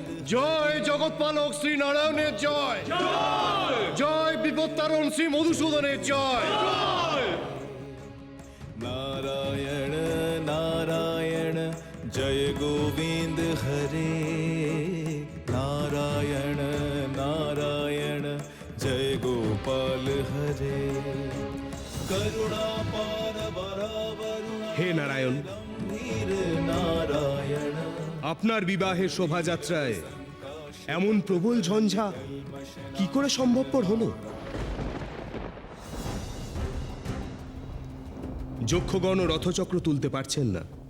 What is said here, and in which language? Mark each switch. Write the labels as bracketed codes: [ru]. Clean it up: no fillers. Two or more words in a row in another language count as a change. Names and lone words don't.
[bn] জয় জগৎপালক শ্রী নারায়ণের জয়, জয় বিপত্তারণ শ্রী মধুসূদনের জয়। [hi] नारायण नारायण जय गोविंद हरे नारायण नारायण जय गोपाल हरे करुणा पार वरुणा [bn] হে নারায়ণ, [hi] गंभीर नारायण [bn] আপনার বিবাহের শোভাযাত্রায় এমন প্রবল ঝঞ্ঝা কি করে সম্ভবপর হলো? যক্ষগণ রথচক্র তুলতে পারছেন না।